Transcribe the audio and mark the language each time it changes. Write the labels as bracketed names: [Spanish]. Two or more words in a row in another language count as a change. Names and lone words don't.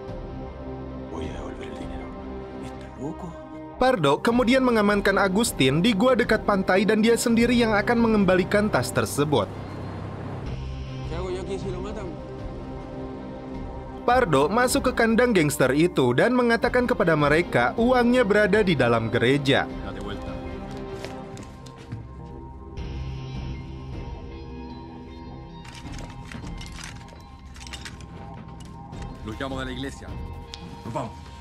[Indonesian] Pardo kemudian mengamankan Agustin di gua dekat pantai dan dia sendiri yang akan mengembalikan tas tersebut. Pardo masuk ke kandang gangster itu dan mengatakan kepada mereka uangnya berada di dalam gereja. [Spanish] Date vuelta. Los llamo de la iglesia. Nos vamos.